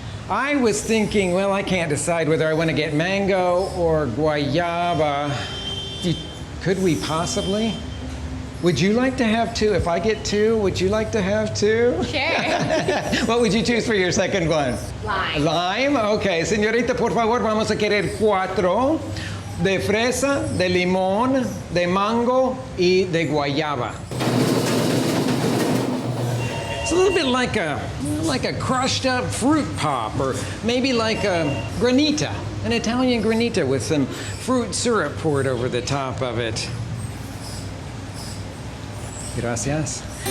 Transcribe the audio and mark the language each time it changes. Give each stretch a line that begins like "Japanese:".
English: I was thinking, well, I can't decide whether I want to get mango or guayaba. Could we possibly? Would you like to have 2? If I get 2, would you like to have 2? Sure. What would you choose for your second one? Lime. Lime? Okay.
Spanish: Señorita, por favor, vamos a querer 4 de fresa, de limón, de mango y de guayaba.
English: It's a little bit like a crushed up fruit pop, or maybe like a granita. An Italian granita with some fruit syrup poured over the top of it.
Spanish: Gracias.